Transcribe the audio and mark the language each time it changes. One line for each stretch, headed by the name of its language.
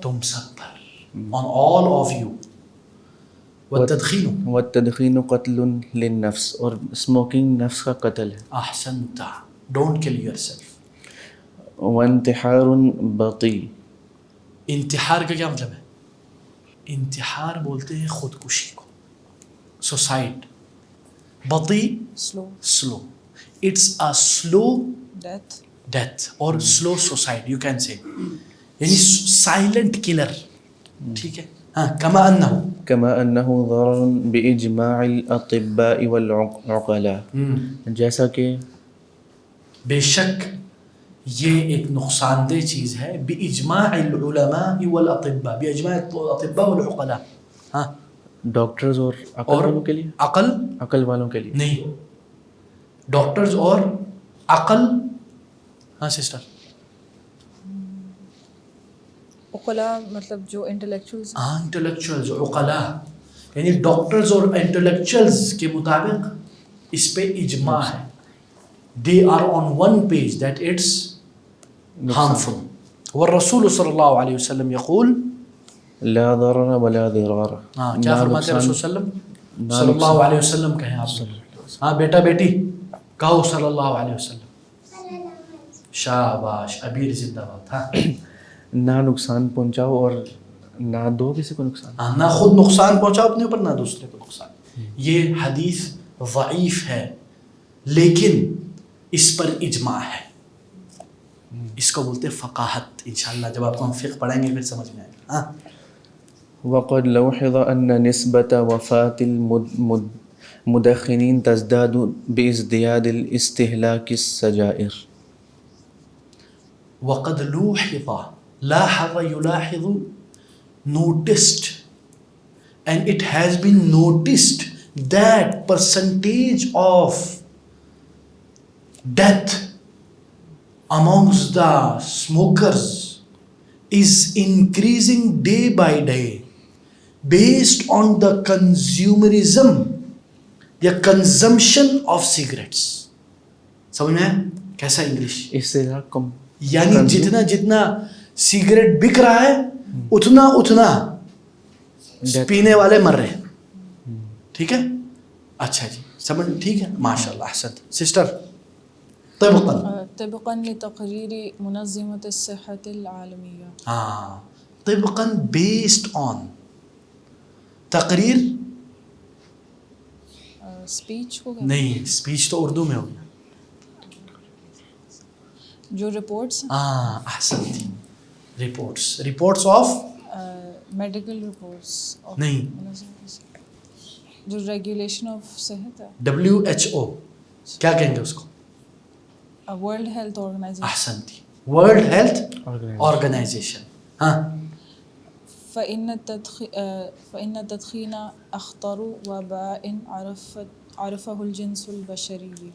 Urdu: تم سب پر,
English: on all of you.
Arabic: والتدخین, والتدخین قتل للنفس,
Urdu: اور اسموکنگ نفس کا قتل ہے.
English: احسنت, don't kill yourself.
Arabic: وانتحار بطی,
Urdu: انتحار کا کیا مطلب ہے؟ انتحار بولتے ہیں خودکشی کو, suicide.
English: بطی slow, it's a slow death اور slow suicide you can say, یعنی silent killer.
Urdu: ٹھیک ہے, ہاں.
Arabic: كما أنه ضرر بإجماع الأطباء والعقلاء,
Urdu: جیسا کہ بے شک یہ ایک نقصان دہ چیز ہے,
Arabic: بإجماع العلماء والأطباء, بإجماع الأطباء والعقلاء.
Urdu: ہاں, ڈاکٹرز اور عقل والوں کے لیے, عقل والوں کے لیے نہیں, ڈاکٹرز اور عقل. ہاں سسٹر, عقلاء مطلب جو انٹلیکچوئلز. ہاں انٹلیکچوئلز, عقلاء یعنی ڈاکٹرز اور انٹلیکچوئلز کے مطابق اس پہ اجماع ہے.
English: They are on one page that it's harmful.
Arabic: والرسول صلی اللہ علیہ وسلم يقول لا ضرر ولا ضرار.
Urdu: ہاں کیا فرماتے ہیں رسول صلی اللہ علیہ وسلم, کہیں آپ. ہاں بیٹا بیٹی کہو صلی اللہ علیہ وسلم. شاباش, ابیر زندہ باد. ہاں, نہ نقصان پہنچاؤ اور نہ دو کسی کو نقصان. نہ خود نقصان پہنچاؤ اپنے اوپر, نہ دوسرے کو نقصان. یہ حدیث ضعیف ہے لیکن اس پر اجماع ہے. اس کو بولتے فقاہت. انشاءاللہ جب آپ کو ہم فقہ پڑھیں گے پھر سمجھ میں آئے گا. ہاں,
Arabic: وقد لوحظ ان نسبة وفاة المدخنين تزداد بازدياد الاستهلاك السجائر. وقد لوحظ, لاحظ يلاحظ,
English: noticed, and it has been noticed that percentage of death amongst the smokers is increasing day by day based on the consumerism یا consumption of cigarettes.
Urdu: سمجھ میں کیسا انگلش؟ اس سے کم, یعنی جتنا سگریٹ بک رہا ہے اتنا پینے والے مر رہے ہیں. ٹھیک ہے, اچھا جی, سمجھ ٹھیک ہے, ماشاء اللہ, احسنت. سسٹر,
Arabic: طبقاً لتقریر منظمۃ الصحۃ العالمیہ.
Urdu: ہاں, طبقاً بیسڈ آن, تقریر اسپیچ کو نہیں, اسپیچ تو اردو میں ہو گیا. جو رپورٹس, ہاں احسنت, رپورٹس آف میڈیکل رپورٹس نہیں, جو ریگولیشن آف صحت ہے, WHO, کیا کہیں گے اس کو؟ World health organization. احسنت, world health organization. ہاں,
Arabic: فإن التدخين أخطر وباء عرفه الجنس البشري.